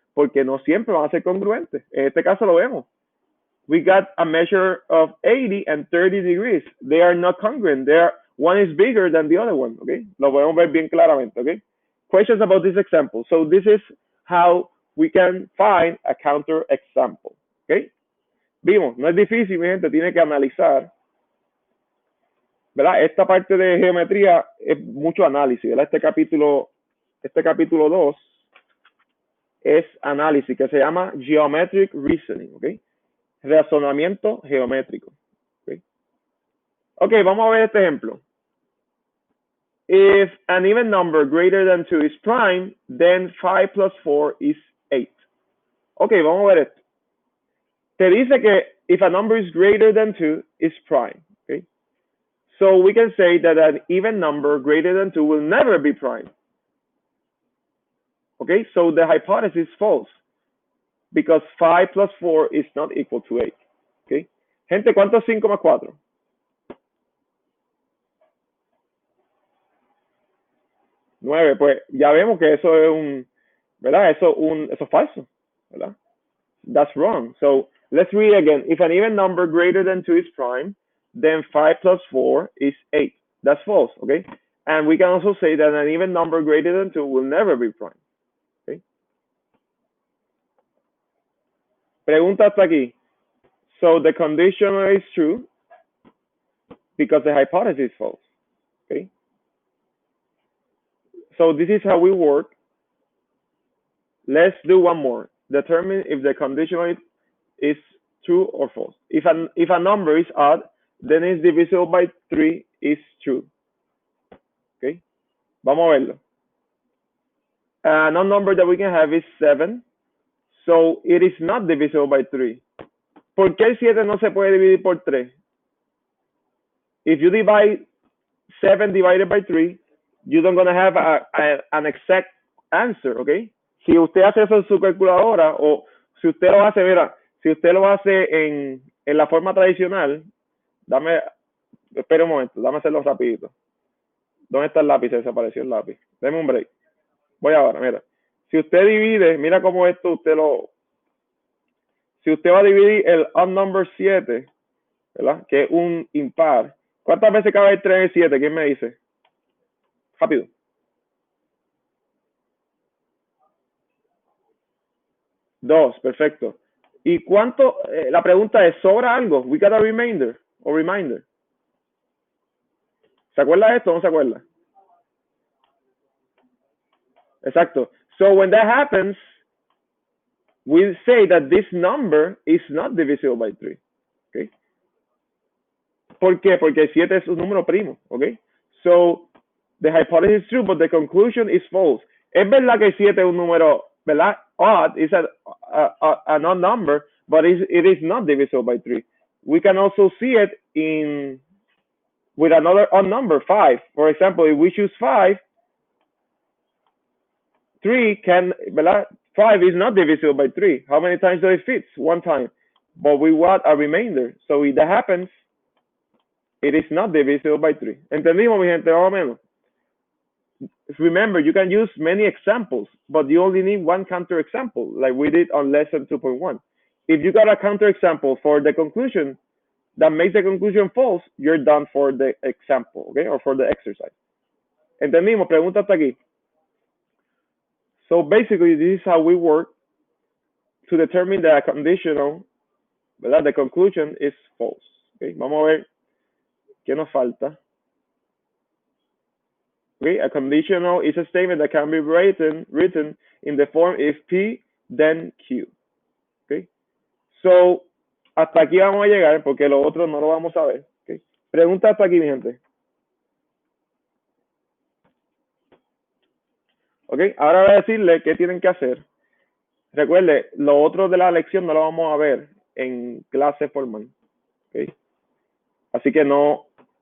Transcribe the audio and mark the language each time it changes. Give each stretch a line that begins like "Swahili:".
Spanish: Porque no siempre van a ser congruentes. En este caso lo vemos.
English: We got a measure of 80 and 30 degrees. They are not congruent. One is bigger than the other one, okay?
Spanish: Lo podemos ver bien claramente, okay?
English: Questions about this example. So this is how we can find a counterexample, okay?
Spanish: Vimos, no es difícil, mi gente, tiene que analizar, ¿verdad? Esta parte de geometría es mucho análisis, ¿verdad? Este capítulo 2 es análisis, que se llama Geometric Reasoning, ¿ok? Razonamiento geométrico. ¿Ok? Ok, vamos a ver este ejemplo.
English: If an even number greater than 2 is prime, then 5 plus 4 is 8.
Spanish: Ok, vamos a ver esto. Te dice que
English: if a number is greater than 2 is prime. Okay? So we can say that an even number greater than 2 will never be prime. Okay, so the hypothesis is false because 5 plus 4 is not equal to 8.
Spanish: Okay, gente, ¿cuánto es 5 más 4? 9. Pues ya vemos que eso es ¿verdad? Eso es falso, ¿verdad?
English: That's wrong. So let's read again. If an even number greater than 2 is prime, then 5 plus 4 is 8. That's false, okay? And we can also say that an even number greater than 2 will never be prime. Okay?
Spanish: Pregunta hasta aquí.
English: So the conditional is true because the hypothesis is false. Okay? So this is how we work. Let's do one more. Determine if the conditional is true or false. If a number is odd, then it's divisible by 3 is true. Okay?
Spanish: Vamos a verlo.
English: Another number that we can have is 7. So it is not divisible by 3.
Spanish: ¿Por qué el 7 no se puede dividir por 3?
English: If you divide 7 divided by 3, you're not going to have an exact answer, okay?
Spanish: Si usted hace eso en su calculadora o si usted lo hace, mira, si usted lo hace en la forma tradicional, espera un momento, dame hacerlo rapidito. ¿Dónde está el lápiz? Se desapareció el lápiz. Deme un break. Voy ahora, mira. Si usted divide, mira cómo esto si usted va a dividir el odd number 7, ¿verdad? Que es un impar. ¿Cuántas veces cabe el 3 en el 7? ¿Quién me dice? Rápido. 2, perfecto. ¿Y cuánto? La pregunta es, ¿sobra algo?
English: We got a remainder
Spanish: o reminder. ¿Se acuerda de esto o no se acuerda? Exacto.
English: So when that happens, we say that this number is not divisible by 3.
Spanish: Okay? ¿Por qué? Porque el 7 es un número primo. Okay?
English: So the hypothesis is true, but the conclusion is false.
Spanish: Es verdad que el 7 es un número, ¿verdad?
English: Odd is an odd number, but it is not divisible by 3. We can also see it with another odd number, 5. For example, if we choose 5, 3 ¿verdad? 5 is not divisible by 3. How many times does it fit? One time. But we want a remainder. So if that happens, it is not divisible by 3.
Spanish: ¿Entendimos, mi gente? Más o menos.
English: Remember, you can use many examples, but you only need one counterexample, like we did on lesson 2.1. If you got a counterexample for the conclusion that makes the conclusion false, you're done for the example, okay, or for the exercise.
Spanish: ¿Entendimos? Pregunta hasta aquí.
English: So basically, this is how we work to determine that a conditional, ¿verdad? The conclusion is false.
Spanish: Okay, vamos a ver qué nos falta.
English: Okay, a conditional is a statement that can be written in the form if P, then Q.
Spanish: Okay, so hasta aquí vamos a llegar porque lo otro no lo vamos a ver. Okay, pregunta hasta aquí, mi gente. Okay, ahora voy a decirle qué tienen que hacer. Recuerde, lo otro de la lección no lo vamos a ver en clase formal. Okay, así que no